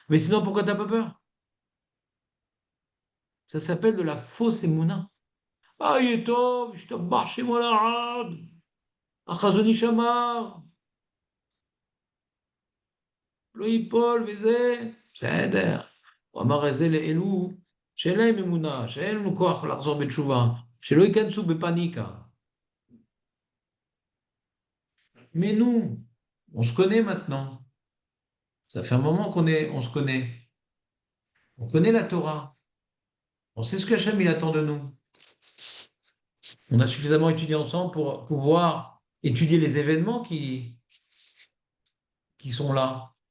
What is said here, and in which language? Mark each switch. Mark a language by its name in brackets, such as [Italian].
[French] Mais sinon, pourquoi tu n'as pas peur? Ça s'appelle de la fausse émouna. Ah, il est tov, je te marche moi la rade. [Hebrew] Achazoni shamar, lo yipol וזה, בסדר. הוא אמר את זה לאלו שאין להם אמונה, שאין לנו כוח לחזור בתשובה, שלא ייכנסו בפניקה. [French] Mais nous, on se connaît maintenant. Ça fait un moment on se connaît. On connaît la Torah. On sait ce qu'Hachem il attend de nous. On a suffisamment étudié ensemble pour pouvoir étudier les événements qui sont là.